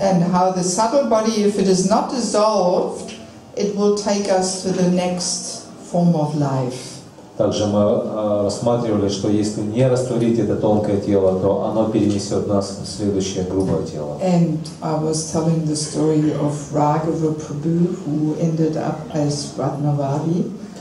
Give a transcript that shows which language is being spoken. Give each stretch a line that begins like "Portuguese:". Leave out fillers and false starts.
English: And how the subtle body, if it is not dissolved, it will take us to the next form of life.
Russian: Также мы рассматривали, что если не растворить это тонкое тело, то оно перенесет нас в следующее грубое тело.
English: And I was telling the story of Raghava Prabhu, who ended up as Ratnavali.